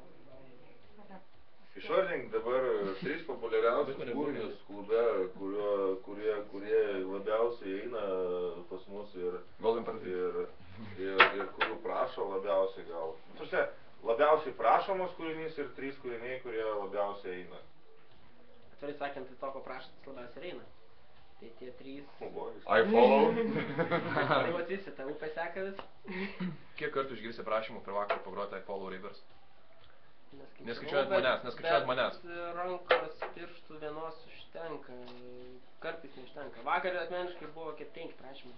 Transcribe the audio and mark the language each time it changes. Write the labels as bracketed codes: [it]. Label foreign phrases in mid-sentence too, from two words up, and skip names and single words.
[lt] Išvardink dabar 3 populiariausius kūrinius klube, kurie labiausiai eina pas mus ir kurių prašo labiausiai gal. Tuose, labiausiai prašomas kūrinys ir 3 kūriniai, kurie labiausiai eina. Atvirai sakant, tai to, ko prašotas labiausiai eina. Tai tie 3... [en] I follow. [lt] Tai vat visi, ta upė seka vis. Kiek kartų išgirsi prašymų per vakarą pagroti I Follow Rivers? Neskaičiuojant manęs. Bet rankos pirštų vienos užtenka, kartais neužtenka. Vakar asmeniškai buvo kaip 5 prašymai.